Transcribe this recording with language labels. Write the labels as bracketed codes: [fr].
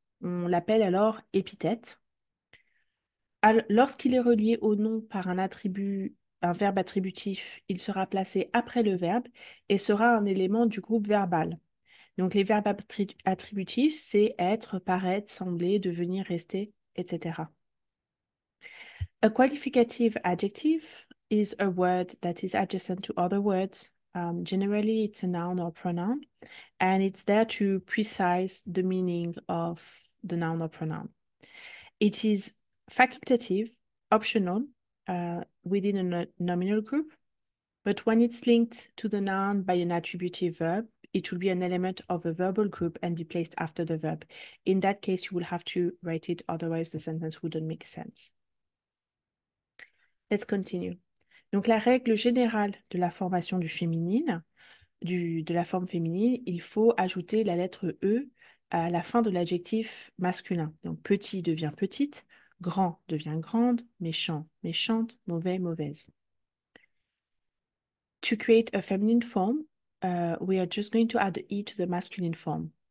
[fr] On l'appelle alors épithète. Lorsqu'il est relié au nom par un attribut, un verbe attributif, il sera placé après le verbe et sera un élément du groupe verbal. Donc les verbes attributifs, c'est être, paraître, sembler, devenir, rester, etc. [en] A qualificative adjective is a word that is adjacent to other words. Generally, it's a noun or pronoun, and it's there to precise the meaning of the noun or pronoun. It is facultative, optional, within a nominal group, but when it's linked to the noun by an attributive verb, it will be an element of a verbal group and be placed after the verb. In that case, you will have to write it, otherwise the sentence wouldn't make sense. Let's continue. [fr] Donc, la règle générale de la formation du féminine, de la forme féminine, il faut ajouter la lettre E à la fin de l'adjectif masculin. Donc, petit devient petite, grand devient grande, méchant, méchante, mauvais, mauvaise. [en] To create a feminine form, we are just going to add the E to the masculine form.